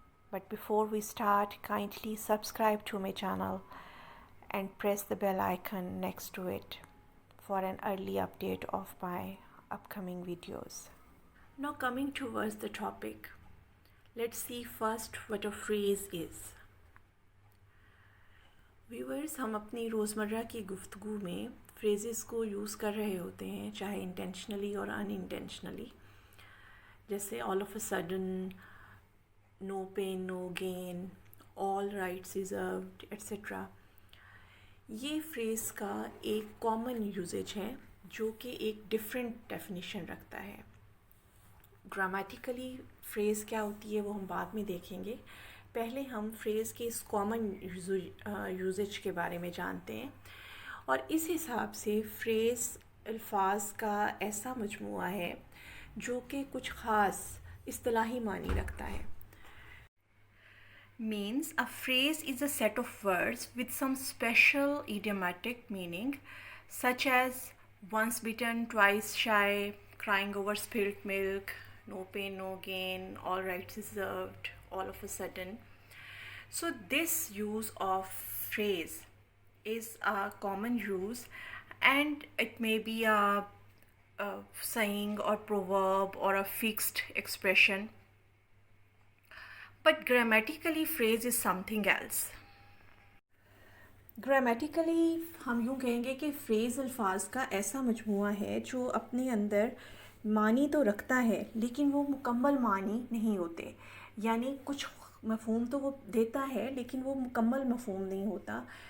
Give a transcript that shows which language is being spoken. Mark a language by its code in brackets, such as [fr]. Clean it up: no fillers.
[en] But before we start, kindly subscribe to my channel and press the bell icon next to it for an early update of my upcoming videos. Now coming towards the topic, let's see first what a phrase is. [hi] Viewers, हम अपनी रोज़मर्रा की गुफ्तगू में phrases को use कर रहे होते हैं, चाहे इंटेंशनली और अनइंटेंशनली, जैसे [en] All of a sudden, no pain no gain, all rights reserved etcetera. [hi] ये फ्रेज़ का एक कॉमन यूजेज है जो कि एक डिफरेंट डेफिनेशन रखता है. ग्रामेटिकली फ्रेज़ क्या होती है वो हम बाद में देखेंगे. पहले हम फ्रेज़ के इस कॉमन यूजेज के बारे में जानते हैं, और इस हिसाब से फ्रेज़ अल्फाज का ऐसा मजमूआ है जो कि कुछ ख़ास इस्तिलाही मानी रखता है. [en] Means a phrase is a set of words with some special idiomatic meaning, such as once bitten, twice shy, crying over spilt milk, no pain, no gain, all rights reserved, all of a sudden. So this use of phrase is a common use, and it may be a saying or proverb or a fixed expression. But grammatically phrase is something else. [hi] Grammatically हम यूँ कहेंगे कि phrase अल्फाज का ऐसा मजमूआ है जो अपने अंदर मानी तो रखता है लेकिन वो मुकम्मल मानी नहीं होते. यानी कुछ मफ़हूम तो वो देता है लेकिन वो मुकम्मल मफ़हूम नहीं होता.